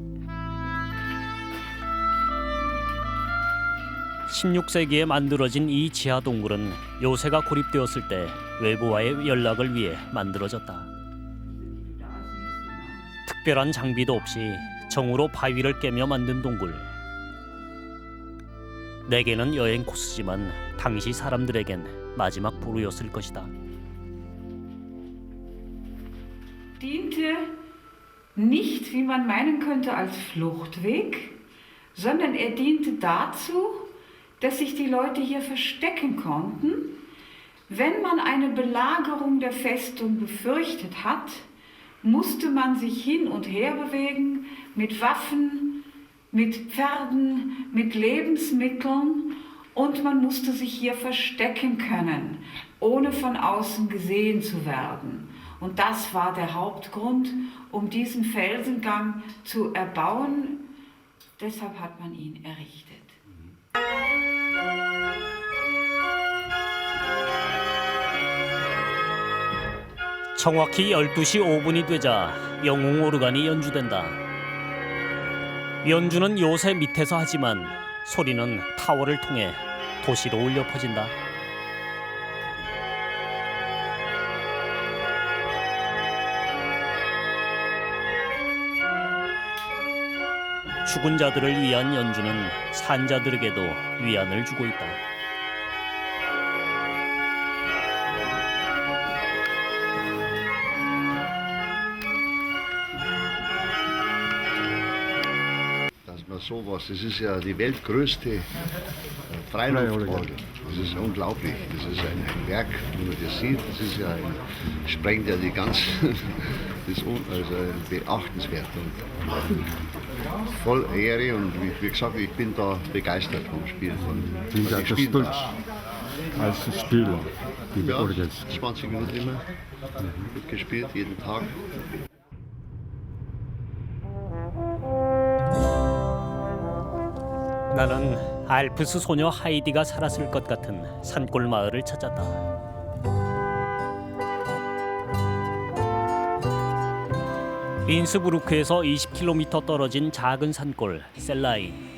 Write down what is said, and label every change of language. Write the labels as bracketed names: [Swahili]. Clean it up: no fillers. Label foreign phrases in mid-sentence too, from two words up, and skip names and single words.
[Korean] 16세기에 만들어진 이 지하 동굴은 요새가 고립되었을 때 외부와의 연락을 위해 만들어졌다. 특별한 장비도 없이 정으로 바위를 깨며 만든 동굴. 내게는 여행 코스지만 당시 사람들에겐 마지막 보루였을 것이다. [German] Diente nicht, wie man meinen könnte, als Fluchtweg, sondern er diente dazu, dass sich die Leute hier verstecken konnten. Wenn man eine Belagerung der Festung befürchtet hat, musste man sich hin und her bewegen mit Waffen, mit Pferden, mit Lebensmitteln Und man musste sich hier verstecken können, ohne von außen gesehen zu werden. Und das war der Hauptgrund, um diesen Felsengang zu erbauen. Deshalb hat man ihn errichtet. [Korean] 정확히 12시 5분이 되자 영웅 오르간이 연주된다. 연주는 요새 밑에서 하지만 소리는 타워를 통해 도시로 울려 퍼진다. 죽은 자들을 위한 연주는 산자들에게도 위안을 주고 있다. [German] Dass man sowas, das ist ja die weltgrößte Freiluftorgel. Das ist unglaublich. Das ist ein Werk, wenn man das sieht, das ist ja sprengt ja die ganze, das ist also beachtenswert und voll Ehre und wie gesagt, ich bin da begeistert vom Spiel. Sind Sie also stolz als Spieler? Ja, 20 Minuten immer wird gespielt, jeden Tag. [Korean] 나는 알프스 소녀 하이디가 살았을 것 같은 산골 마을을 찾았다. 인스부르크에서 20km 떨어진 작은 산골 셀라인.